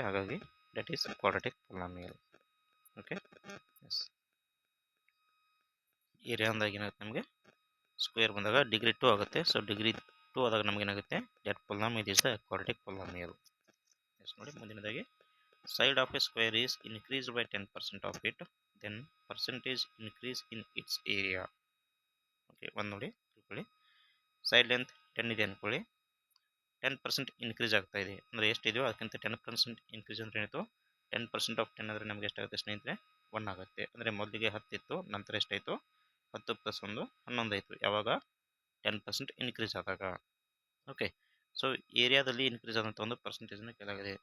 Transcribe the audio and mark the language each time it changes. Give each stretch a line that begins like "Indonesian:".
Kannada: ಹಾಗಾಗಿ
English: That is quadratic polynomial.
Kannada: Okay, S area ಅಂದಾಗ ಏನಾಗುತ್ತೆ ನಮಗೆ ಸ್ಕ್ವೇರ್ ಬಂದಾಗ ಡಿಗ್ರಿ 2 ಆಗುತ್ತೆ. ಸೊ ಡಿಗ್ರಿ 2 ಆದಾಗ ನಮಗೇನಾಗುತ್ತೆ
English: That polynomial is the quadratic polynomial.
Kannada: S ನೋಡಿ ಮುಂದಿನದಾಗಿ
English: side of a square is increased by 10% of it, then percentage increase in its area.
Kannada: Okay ಒಂದು ನೋಡಿ ತಿಳ್ಕೊಳ್ಳಿ. ಸೈಡ್ ಲೆಂತ್ 10 ಇದೆ ಅಂದ್ಕೊಳ್ಳಿ, 10% ಇನ್ಕ್ರೀಸ್ ಆಗ್ತಾ ಇದೆ ಅಂದರೆ ಎಷ್ಟಿದೆಯೋ ಅದಕ್ಕಿಂತ 10% ಇನ್ಕ್ರೀಸ್ ಅಂದರೆ ಏನಾಯಿತು, 10% ಆಫ್ 10 ಅಂದರೆ ನಮಗೆ ಎಷ್ಟಾಗುತ್ತೆ ಸ್ನೇಹಿತರೆ, 1 ಆಗುತ್ತೆ. ಅಂದರೆ ಮೊದಲಿಗೆ 10 ಇತ್ತು, ನಂತರ ಎಷ್ಟಾಯಿತು, 10 ಪ್ಲಸ್ 1 11 ಆಯಿತು. ಯಾವಾಗ 10% ಇನ್ಕ್ರೀಸ್ ಆದಾಗ. ಓಕೆ, ಸೊ ಏರಿಯಾದಲ್ಲಿ ಇನ್ಕ್ರೀಸ್ ಆದಂಥ ಒಂದು ಪರ್ಸೆಂಟೇಜನ್ನು ಕೆಳಗಿದೆ.